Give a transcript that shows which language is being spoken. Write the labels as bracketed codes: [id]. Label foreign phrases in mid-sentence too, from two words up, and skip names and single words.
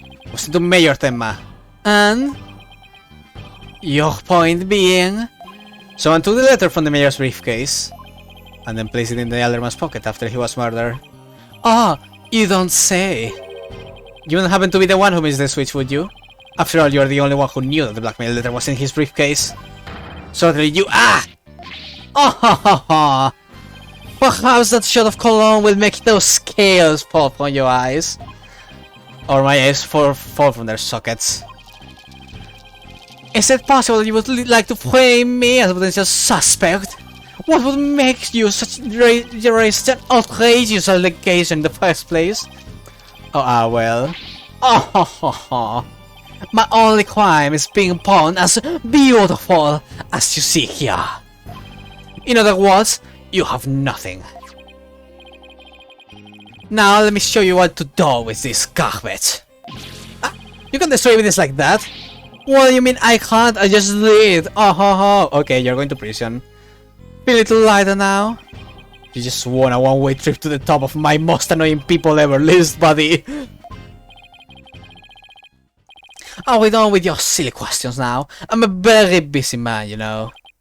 [en] It was sent to Mayor Tenma. And your point being, someone took the letter from the mayor's briefcase and then placed it in the Alderman's pocket after he was murdered. Ah, you don't say. You wouldn't happen to be the one who missed the switch, would you? After all, you're the only one who knew that the blackmail letter was in his briefcase. Certainly you— Ah! Oh ha ha ha! Perhaps that shot of cologne will make those scales fall from your eyes. Or my eyes fall from their sockets. Is it possible that you would like to frame me as a potential suspect? What would make you raise such an outrageous allegation in the first place? Oh, well. Oh, ha, ha, ha. My only crime is being born as beautiful as you see here. In other words, you have nothing. Now let me show you what to do with this garbage. Ah, you can destroy this like that? What do you mean I can't? I just did. Oh, ho, ho. Okay, you're going to prison. Feel a little lighter now? You just won a one-way trip to the top of my most annoying people ever list, buddy. Are we done with your silly questions now? I'm a very busy man, you know.